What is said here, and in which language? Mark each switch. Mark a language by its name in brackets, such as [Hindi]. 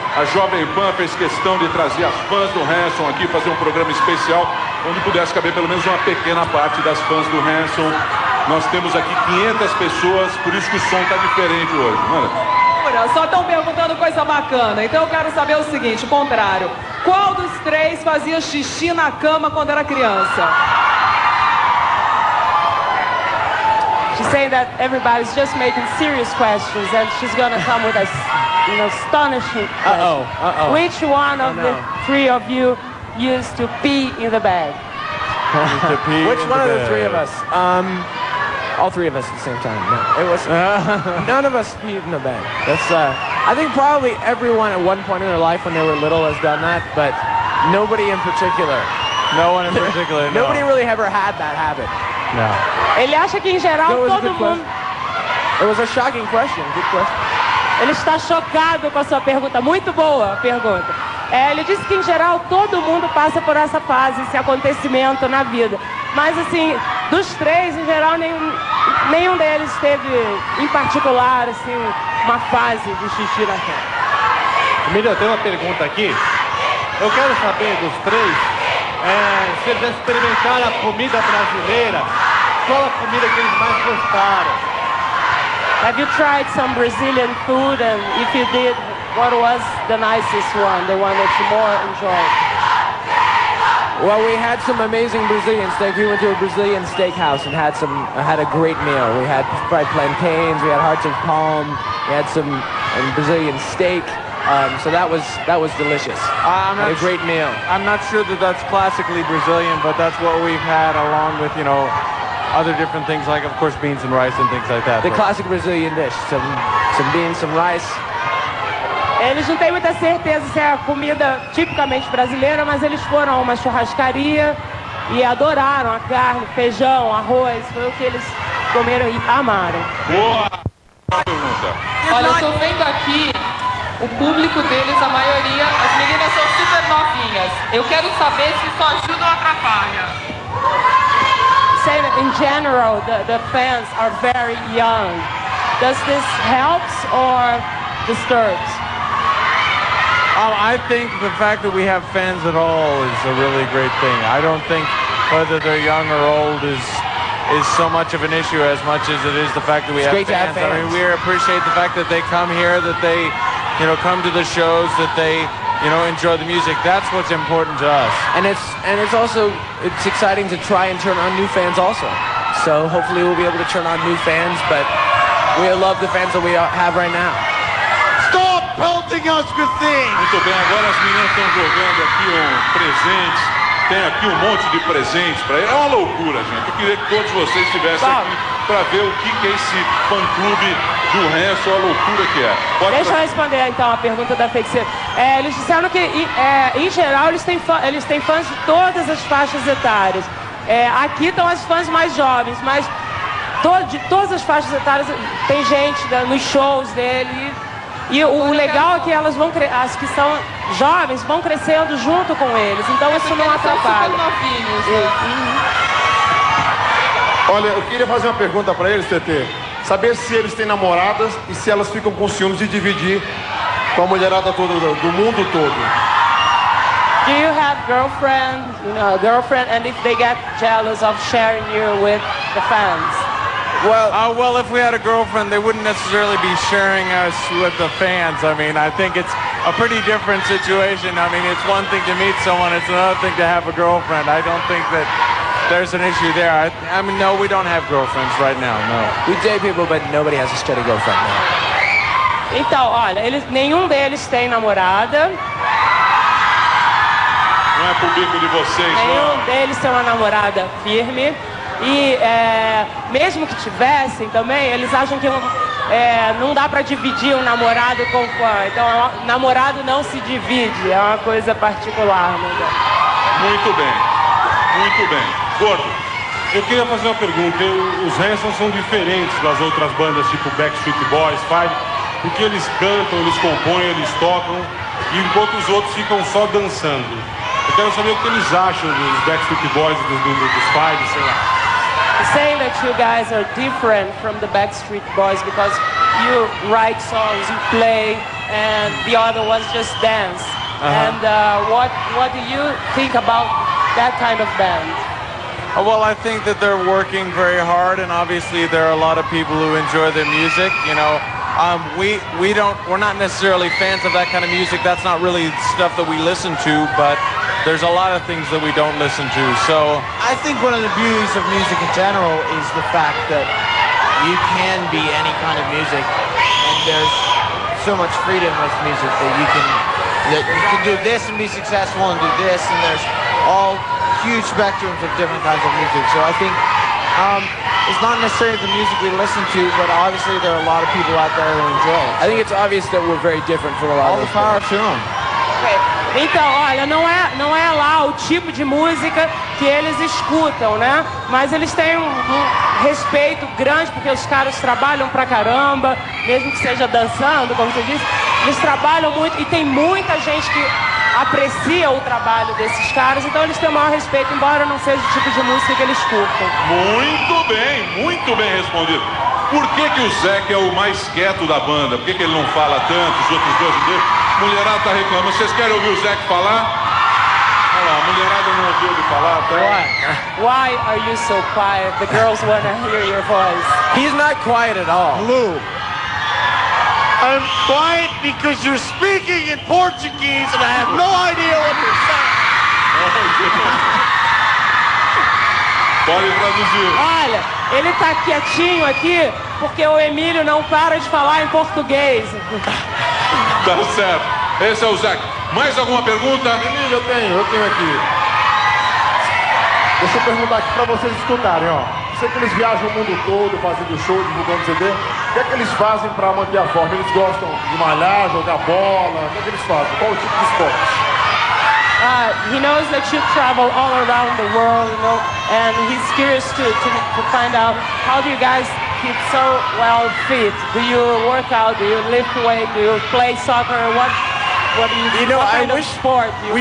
[Portuguese] A Jovem Pan fez questão de trazer as fãs do Hanson aqui, fazer um programa especial, onde pudesse caber pelo menos uma pequena parte das fãs do Hanson. Nós temos aqui 500 pessoas, por isso que o som está diferente hoje. Manda. Só estão perguntando coisa bacana, então eu quero saber o seguinte, o contrário. Qual dos três fazia xixi na cama quando era criança? [English] She's saying that everybody's just making serious questions and she's gonna come with an astonishing question. Which one of the three of you used to pee in the bag? to pee Which in one of the bed. three of us? All three of us at the same time. No, it was none of us peed in the bed. That's I think probably everyone at one point in their life when they were little has done that, but nobody in particular. No one in particular. No. Nobody really ever had that habit. No. [Portuguese] Ele acha que em geral [English] That was a [Portuguese] todo [English] good [Portuguese] mundo. [English] It was a shocking question. Good question. [Portuguese] Ele está chocado com a sua pergunta. Muito boa a pergunta. Ele disse que em geral todo mundo passa por essa fase, esse acontecimento na vida. Mas assim, dos três, em geral, nenhum deles teve, em particular, assim, uma fase de xixi na cama. Emílio, tem uma pergunta aqui. Eu quero saber dos três, se eles já experimentaram a comida brasileira, qual a comida que eles mais gostaram? [English] Have you tried some Brazilian food, and if you did, what was the nicest one, the one that you more enjoyed? Well, we had some amazing Brazilian steak. We went to a Brazilian steakhouse and had a great meal. We had fried plantains, we had hearts of palm, we had some Brazilian steak. So that was delicious. A great meal. I'm not sure that that's classically Brazilian, but that's what we've had along with, other different things like, of course, beans and rice and things like that. The classic Brazilian dish. Some beans, some rice. [Portuguese] Eles não têm muita certeza se é a comida tipicamente brasileira, mas eles foram a uma churrascaria e adoraram a carne, feijão, arroz. Foi o que eles comeram e amaram. Boa pergunta. Olha, eu tô vendo aqui o público deles, a maioria, as meninas são super novinhas. Eu quero saber se isso ajuda ou atrapalha. [English] Say that in general, the fans are very young. Does this helps or disturbs? I think the fact that we have fans at all is a really great thing. I don't think whether they're young or old is so much of an issue as much as it is the fact that we have fans. I mean, we appreciate the fact that they come here, that they, come to the shows, that they, enjoy the music. That's what's important to us. And it's exciting to try and turn on new fans also. So hopefully we'll be able to turn on new fans, but we love the fans that we have right now. Stop pelting us with things! [Portuguese] Muito bem, agora as meninas estão jogando aqui presentes. Tem aqui um monte de presentes para ele. É uma loucura, gente. Eu queria que todos vocês estivessem aqui para ver o que é esse fã-clube do Hanson, a loucura que é. Deixa eu responder então a pergunta da feiticeira. Eles disseram que, em geral, eles têm fãs de todas as faixas etárias. Aqui estão as fãs mais jovens, mas de todas as faixas etárias tem gente nos shows dele. E o legal é que elas as que são jovens vão crescendo junto com eles, então isso não atrapalha. Olha, eu queria fazer uma pergunta para eles, TT. Saber se eles têm namoradas e se elas ficam com ciúmes de dividir com a mulherada toda do mundo todo. [English] Do you have girlfriend, and if they get jealous of sharing you with the fans? Well, if we had a girlfriend, they wouldn't necessarily be sharing us with the fans. I mean, I think it's a pretty different situation. I mean, it's one thing to meet someone, it's another thing to have a girlfriend. I don't think that there's an issue there. I mean, no, we don't have girlfriends right now, no. We date people, but nobody has a steady girlfriend now. [Portuguese] Então, olha, nenhum deles tem namorada. Não é público de vocês, não? Nenhum deles tem uma namorada firme. E mesmo que tivessem também, eles acham que não dá para dividir um namorado com fã. Então, namorado não se divide, é uma coisa particular. Muito bem, muito bem. Gordo. Eu queria fazer uma pergunta. Os Hanson são diferentes das outras bandas, tipo Backstreet Boys, Five, porque eles cantam, eles compõem, eles tocam, e enquanto os outros ficam só dançando. Eu quero saber o que eles acham dos Backstreet Boys, dos Five, sei lá. [English] Saying that you guys are different from the Backstreet Boys because you write songs, you play, and the other ones just dance. And what do you think about that kind of band? Well, I think that they're working very hard, and obviously there are a lot of people who enjoy their music. We're not necessarily fans of that kind of music. That's not really stuff that we listen to, but there's a lot of things that we don't listen to. So I think one of the beauties of music in general is the fact that you can be any kind of music, and there's so much freedom with music that you can do this and be successful and do this, and there's all huge spectrums of different kinds of music. So I think it's not necessarily the music we listen to, but obviously there are a lot of people out there who enjoy it. I think it's obvious that we're very different from a lot All of the power to them. [Portuguese] Então, olha, não é lá o tipo de música que eles escutam, né? Mas eles têm um respeito grande, porque os caras trabalham pra caramba, mesmo que seja dançando, como você disse, eles trabalham muito e tem muita gente que aprecia o trabalho desses caras, então eles têm o maior respeito, embora não seja o tipo de música que eles curtam. Muito bem respondido. Por que o Zeke é o mais quieto da banda? Por que ele não fala tanto, os outros dois dele? Mulherada tá reclamando. Vocês querem ouvir o Zeke falar? Olha lá, a mulherada não ouviu ele falar, tá? [English] Why are you so quiet? The girls want to hear your voice. He's not quiet at all. Lu, I'm quiet because you're speaking in Portuguese and I have no idea what you're saying. [Portuguese] Pode traduzir. Olha, ele tá quietinho aqui porque o Emílio não para de falar em português. Tá certo. Esse é o Zeke. Mais alguma pergunta? Emílio, eu tenho aqui. Deixa eu perguntar aqui pra vocês escutarem, ó. Sei que eles viajam o mundo todo, fazendo show, divulgando CD. O que é que eles fazem pra manter a forma? Eles gostam de malhar, jogar bola? O que é que eles fazem? Qual o tipo de esporte? [English] He knows that you travel all around the world, you know, and he's curious to find out how do you guys keep so well fit? Do you work out? Do you lift weight? Do you play soccer? What do you do? You know, what I kind of wish sport do you